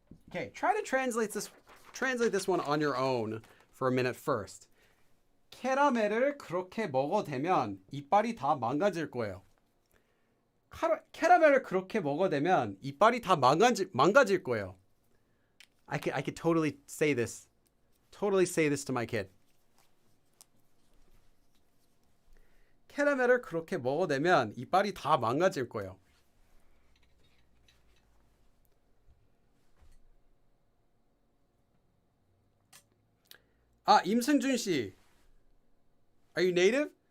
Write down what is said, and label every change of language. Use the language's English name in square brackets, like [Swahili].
[English] Okay, try to translate this one on your own for a minute first. [Korean] 캐러멜을 그렇게 먹어대면 이빨이 다 망가질 거예요. 캐러멜을 그렇게 먹어대면 이빨이 다 망가질 거예요. [English] I could totally say this to my kid. 캐러멜을 그렇게 먹어대면 이빨이 다 망가질 거예요. 임승준 씨. Are you native?